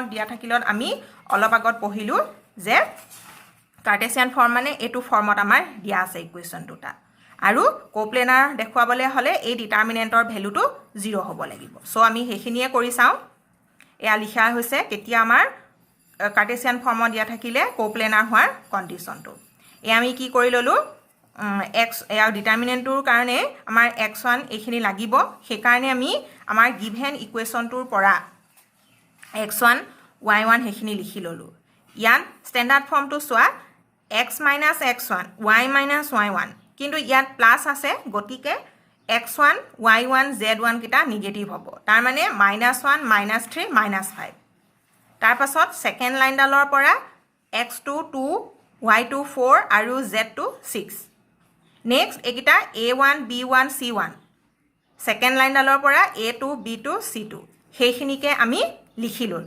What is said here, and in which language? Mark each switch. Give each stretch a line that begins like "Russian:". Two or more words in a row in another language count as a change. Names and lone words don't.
Assamese: দিয়া থাকিলত আমি অলপ আগত পঢ়িলোঁ যে
English: Cartesian form
Assamese: মানে এইটো ফৰ্মত আমাৰ দিয়া আছে ইকুৱেশ্যন দুটা আৰু কোপ্লেনাৰ দেখুৱাবলৈ হ'লে এই ডিটাৰমিনেণ্টৰ ভেলুটো 0 হ'ব লাগিব সো আমি সেইখিনিয়ে কৰি চাওঁ এয়া লিখা হৈছে কেতিয়া আমাৰ কাৰ্টেছিয়ান ফৰ্মত দিয়া থাকিলে কোপ্লেনাৰ হোৱাৰ কণ্ডিশ্যনটো এয়া আমি কি কৰি ল'লোঁ এক্স এয়া ডিটাৰমিনেণ্টটোৰ কাৰণে আমাৰ x1 এইখিনি লাগিব সেইকাৰণে আমি আমাৰ গিভেন ইকুৱেশ্যনটোৰ পৰা x1 y1 সেইখিনি লিখি ল'লোঁ ইয়াত ষ্টেণ্ডাৰ্ড ফৰ্মটো চোৱা x মাইনাছ x1 y মাইনাছ y1 কিন্তু ইয়াত প্লাছ আছে গতিকে x1 y1 z1 কেইটা নিগেটিভ হ'ব তাৰমানে -1 -3 -5 তাৰপাছত ছেকেণ্ড লাইনডালৰ পৰা x2 2 y2 4 আৰু z2 6 নেক্সট এইকেইটা a1 b1 c1 ছেকেণ্ড লাইনডালৰ পৰা a2 b2 c2 সেইখিনিকে আমি লিখি ল'লোঁ